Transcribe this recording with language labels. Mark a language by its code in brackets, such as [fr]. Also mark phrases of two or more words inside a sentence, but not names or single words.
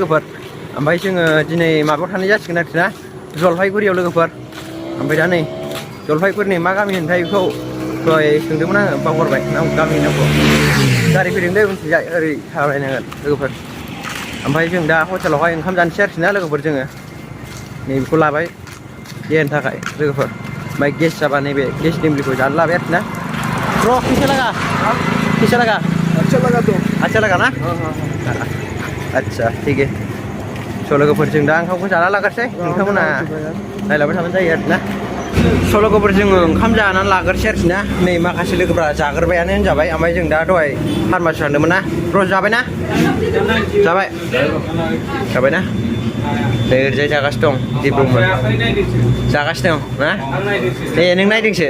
[brx] लोगोफोर ओमफ्राय जोङो दिनै माबायाव थांनाय जासिगोन आरोखि ना जलफाइगुरियाव लोगोफोर ओमफ्राय दा नै जलफाइगुरिनि मा गामि होनथाय बेखौ दहाय सोंदोंमोन आङो बावगारबाय गामि नामखौ गारि फैदों दै उनथिंजाय ओरै थाबायनांगोन लोगोफोर ओमफ्राय जों दा हटेलावहाय ओंखाम जानोसै आरोखि ना लोगोफोर जोङो नैबेखौ लाबाय देहानि थाखाय लोगोफोर ओमफ्राय गेस जाबा नैबे गेस निमलिखौ जानो लाबाय आरोखि ना ब्र' फैसा लागा [hi] अच्छा लगा ना अच्छा ठीक है [brx] स' लोगोफोर जों दा ओंखामखौ जाना लाग्रोसै नोंथांमोना नायलांबाय थाबानो जायो आरोखि ना स' लोगोफोर जोङो ओंखाम जानानै लाग्रोसै आरोखि ना नै माखासे लोगोफ्रा जाग्रोबायानो होनजाबाय ओमफ्राय जों दा दहाय फार्मासियाव थांदोंमोन ना ब्र' जाबायना जाबायना ओरैजाय जागासिनो दं दिब्रुमोन जागासिनो दं ना ए नों नायदोंसो